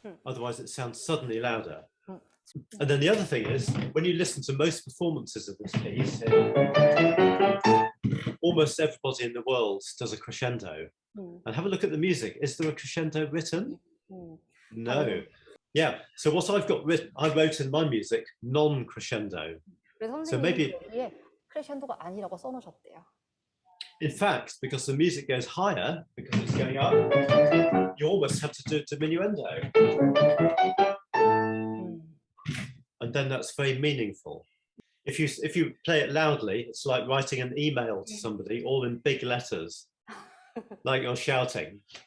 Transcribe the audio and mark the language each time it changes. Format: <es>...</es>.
<en>Otherwise it sounds suddenly louder. And then the other thing is, when you listen to most performances of this piece, almost everybody in the world does a crescendo. And have a look at the music. Is there a crescendo written? No. Yeah, so what I've got written, I wrote in my music non-crescendo. So maybe</en> <ko>여기에 크레션도가 아니라고 써놓으셨대요.</ko> <en>in fact, because the music goes higher, because it's going up, you almost have to do a diminuendo. And then that's very meaningful. If you play it loudly, it's like writing an email to somebody all in big letters, like you're shouting.</en>